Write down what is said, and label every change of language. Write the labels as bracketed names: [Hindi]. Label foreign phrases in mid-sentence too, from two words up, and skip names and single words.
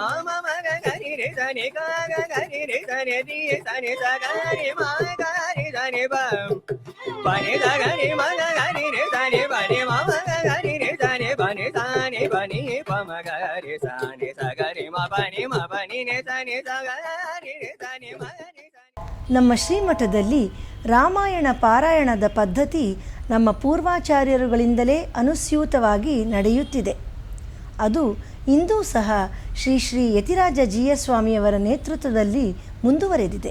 [Kannada] ಮಗ ಗರಿ ರೆ ಸನಿ ಗ ಗರಿ ರೆ ಸನಿ ದಿ ಸನಿ ಸಗರಿ ಮಗ ರಿ ಸನಿ ಪ ಪನಿ ಸಗರಿ ಮಗ ಗರಿ ರೆ ಸನಿ ಪನಿ ಮ ಮಗ ಗರಿ ರೆ ಸನಿ ಪನಿ ಸನಿ ಪನಿ ಪ ಮಗ ರಿ ಸನಿ ಸಗರಿ ಮ ಪನಿ ನೆ ಸನಿ ಸಗರಿ ರೆ ಸನಿ ಮಗ ರಿ. ನಮ್ಮ ಶ್ರೀಮಠದಲ್ಲಿ ರಾಮಾಯಣ ಪಾರಾಯಣದ ಪದ್ಧತಿ ನಮ್ಮ ಪೂರ್ವಾಚಾರ್ಯರುಗಳಿಂದಲೇ ಅನುಸ್ಯೂತವಾಗಿ ನಡೆಯುತ್ತಿದೆ. ಅದು ಇಂದೂ ಸಹ ಶ್ರೀ ಶ್ರೀ ಯತಿರಾಜ ಜಿಯರ್ ಸ್ವಾಮಿಯವರ ನೇತೃತ್ವದಲ್ಲಿ ಮುಂದುವರೆದಿದೆ.